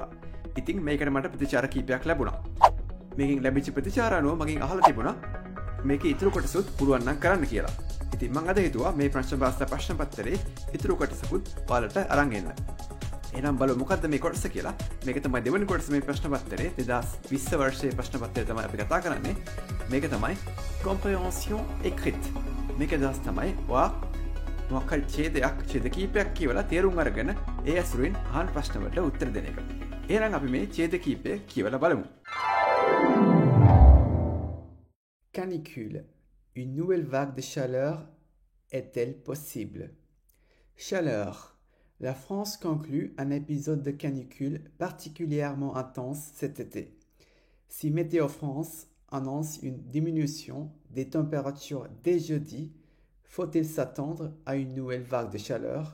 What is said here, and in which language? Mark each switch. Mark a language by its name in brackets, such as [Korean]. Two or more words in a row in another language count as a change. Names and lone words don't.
[Sinhala] ඉතින් මේකට මට ප්‍රතිචාර කීපයක් ලැබුණා. මේකෙන් ලැබිච්ච ප්‍රතිචාර අනුව මගෙන් අහලා තිබුණා මේකේ ඉතුරු කොටසුත් පුළුවන් නම් කරන්න කියලා. ඉතින් මම අද හිතුවා මේ ප්‍රංශ භාෂා ප්‍රශ්න පත්තරේ ඉතුරු කොටසකුත් ඔයාලට අරන් එන්න. එහෙනම් බලමු මොකද්ද මේ කොටස කියලා. මේක තමයි දෙවෙනි කොටස මේ ප්‍රශ්න පත්තරේ 2020 වර්ෂයේ ප්‍රශ්න පත්‍රය තමයි අපි කතා කරන්නේ. මේක තමයි [French] compréhension écrite. [Sinhala] මේක දවස් තමයි ඔයා මොකක් හරි ඡේද කීපයක් කියවලා තේරුම් අරගෙන ඒ ඇසුරින් අහන ප්‍රශ්න වලට උත්තර දෙන එක. එහෙනම් අපි මේ ඡේද කීපය කියවලා බලමු. [French] Canicule. Une nouvelle vague de chaleur est-elle possible? Chaleur. La France conclut un épisode de canicule particulièrement intense cet été. Si Météo France annonce une diminution des températures dès jeudi, faut-il s'attendre à une nouvelle vague de chaleur?